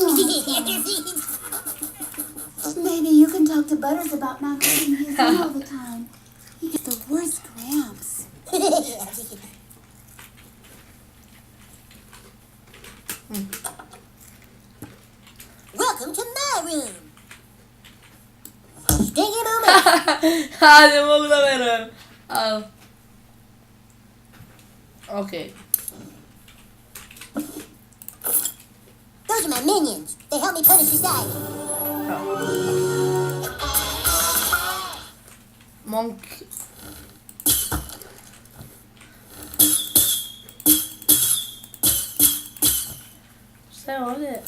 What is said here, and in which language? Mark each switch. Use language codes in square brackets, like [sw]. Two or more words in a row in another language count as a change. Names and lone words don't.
[en] Maybe you can talk to Butters about not getting his in all the time. He gets the worst cramps. Welcome to my room. Stay a moment. [sr] Ha, ne mogu da verujem. Al. Okej. [en] Those are my minions. They help me punish society. Monk. [bs] Šta je ovdje?